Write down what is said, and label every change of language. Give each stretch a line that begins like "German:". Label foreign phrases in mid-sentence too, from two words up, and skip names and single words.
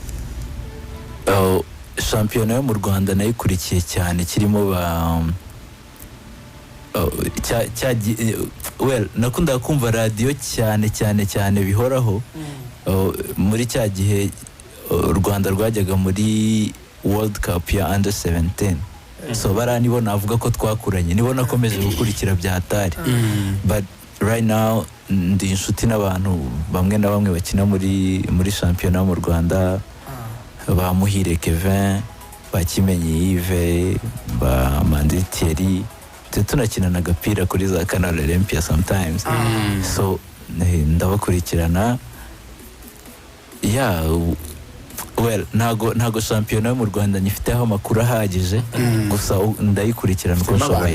Kinyarwanda: shampiyona yo mu Rwanda nayikurikiye cyane kirimo nakundaga kumva radiyo cyane bihoraho muri cya gihe u Rwanda rwajyaga muri World Cup ya under 17 so nibo navuga ko twakuranye nibo nakomeje gukurikira bya hatari
English: but right now
Kinyarwanda: ndi inshuti n'abantu bamwe na bamwe bakina muri shampiyona yo mu Rwanda ba Muhire Kevin ba Kimenyi Yves ba Mandri Thierry tunakinana agapira kuri za Canal Olympia
English: sometimes so
Kinyarwanda: ndabakurikirana ntago shampiyona yo mu Rwanda nyifiteho amakuru ahagije gusa ndayikurikirana uko nshoboye